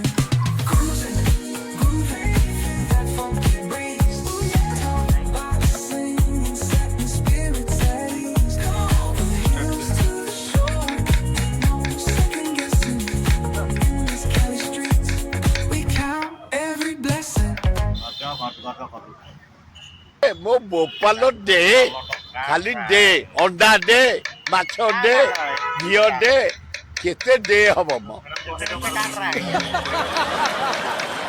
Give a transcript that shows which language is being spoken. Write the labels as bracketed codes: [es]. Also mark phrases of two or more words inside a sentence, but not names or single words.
[en] Cruising, grooving, that funky breeze. Boxing, setting spirits at ease. From the hills to the shore, ain't no second guessing. In these Cali streets, we count every blessing. [or] ମୋ ବୋପାଲ ଦେ ଖାଲି ଦେ ଅଣ୍ଡା ଦେ ମାଛ ଦେ ଘିଅ ଦେ କେତେ ଦେ ହବ ମ